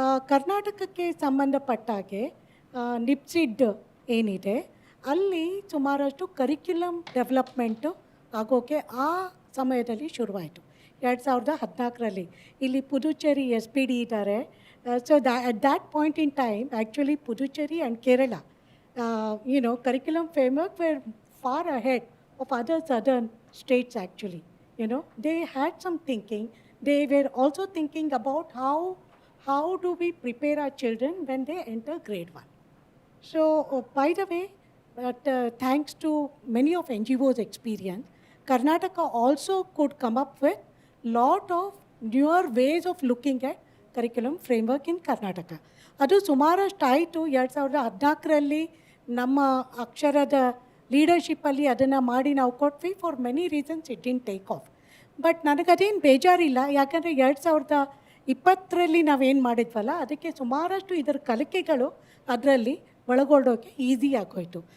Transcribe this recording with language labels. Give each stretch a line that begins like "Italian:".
Kannada: ಕರ್ನಾಟಕಕ್ಕೆ ಸಂಬಂಧಪಟ್ಟಾಗೆ ನಿಪ್ಸಿಡ್ ಏನಿದೆ, ಅಲ್ಲಿ ಸುಮಾರಷ್ಟು ಕರಿಕ್ಯುಲಮ್ ಡೆವಲಪ್ಮೆಂಟು ಆಗೋಕ್ಕೆ ಆ ಸಮಯದಲ್ಲಿ ಶುರುವಾಯಿತು. 2014ರಲ್ಲಿ ಇಲ್ಲಿ ಪುದುಚೇರಿ SPD ಇದ್ದಾರೆ.
English: So at that point in time, actually Puducherry and Kerala, curriculum framework were far ahead of other southern states actually. They had some thinking. They were also thinking about how do we prepare our children when they enter grade 1. So, by the way, thanks to many of NGO's experience, Karnataka also could come up with lot of newer ways of looking at curriculum framework in Karnataka.
Kannada: ಅದು ಸುಮಾರಷ್ಟು ಆಯಿತು. 2014ರಲ್ಲಿ ನಮ್ಮ ಅಕ್ಷರದ ಲೀಡರ್ಶಿಪ್ಪಲ್ಲಿ ಅದನ್ನು ಮಾಡಿ ನಾವು ಕೊಟ್ವಿ.
English: For many reasons it didn't take off. But
Kannada: ನನಗದೇನು ಬೇಜಾರಿಲ್ಲ, ಯಾಕಂದರೆ 2020ರಲ್ಲಿ ನಾವೇನು ಮಾಡಿದ್ವಲ್ಲ ಅದಕ್ಕೆ ಸುಮಾರಷ್ಟು ಇದರ ಕಲಿಕೆಗಳು ಅದರಲ್ಲಿ ಒಳಗೊಳ್ಳೋಕ್ಕೆ ಈಸಿ ಆಗೋಯಿತು.